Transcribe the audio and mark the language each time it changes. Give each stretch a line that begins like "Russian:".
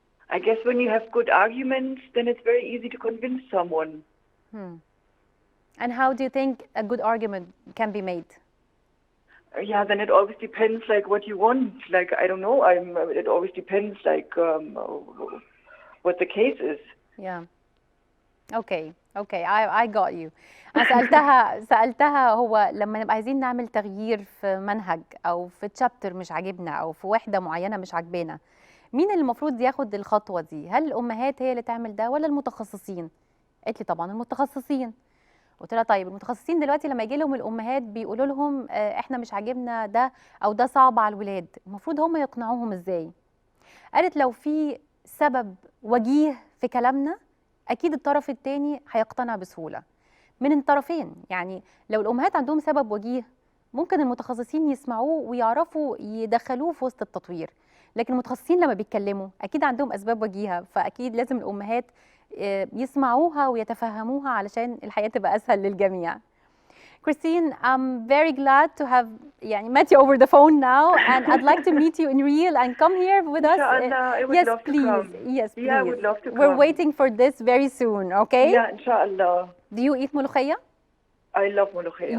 English: I guess when you have good arguments, then it's very easy to convince someone. And how do you think a good argument can be made? Yeah, then it always depends like what you want. Like, I don't know, it always depends like what the case is. Yeah. Okay, I got you.
Arabic: أنا سألتها هو لما نبقى عايزين نعمل تغيير في منهج أو في تشابتر مش عاجبنا أو في وحدة معينة مش عاجبانا، مين اللي المفروض ياخد الخطوة دي؟ هل الأمهات هي اللي تعمل ده ولا المتخصصين؟ قالت لي طبعا المتخصصين. قلت لها طيب المتخصصين دلوقتي لما يجي لهم الامهات بيقولوا لهم احنا مش عاجبنا ده او ده صعب على الولاد، المفروض هم يقنعوهم ازاي؟ قالت لو في سبب وجيه في كلامنا اكيد الطرف الثاني هيقتنع بسهوله من الطرفين. يعني لو الامهات عندهم سبب وجيه ممكن المتخصصين يسمعوه ويعرفوا يدخلوه في وسط التطوير، لكن المتخصصين لما بيتكلموا اكيد عندهم اسباب وجيهه، فاكيد لازم الامهات يسمعوها ويتفهموها علشان الحياة تبقى أسهل للجميع.
English: Christine, I'm very glad to have met you over the phone now, and I'd like to meet you in real and come here with us. I would yes, love please. To come. Yes, please. Yeah, I would love to come. We're waiting for this very soon, okay? Yeah, inshallah. Do you eat ملوخية? I love ملوخية.